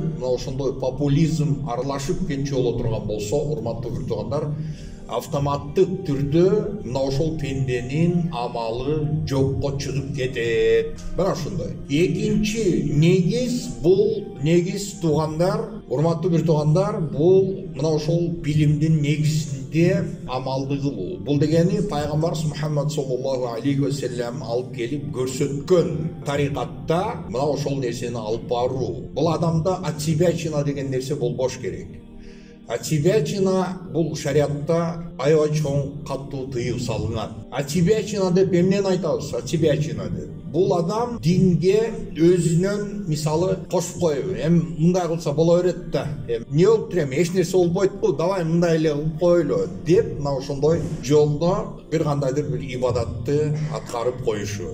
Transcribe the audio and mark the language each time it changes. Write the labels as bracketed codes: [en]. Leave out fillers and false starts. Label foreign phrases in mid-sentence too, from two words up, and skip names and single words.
[ky] Мына ошондой популизм аралашып кетчү боло турган болсо, урматтуу бир туугандар, автоматтык түрдө мына ошол пенденин амалы жокко чыгып кетет. Мына ушундай. Экинчи негиз, бул негиз туугандар, урматтуу бир туугандар, бул мына ошол билимдин негизинде амалды кылуу. Бул дегени пайгамбарыбыз Мухаммад [ar] صلى الله عليه وسلم [ky] алып келип көрсөткөн тарикатта мына ошол нерсени алып баруу. Бул адамда атсибячина деген нерсе болбош керек. Атсибячина бул шариатта аябай чоң катуу тыюу салынган. Атсибячина деп эмнени айтабыз? Атсибячина деп бул адам динге өзүнөн мисалы кошуп коюп, мындай кылса боло берет да, эмне болуптур, эч нерсе болбойт го, давай мындай эле кылып коелу деп мына ошондой жолдо бир кандайдыр бир ибадатты аткарып коюшу.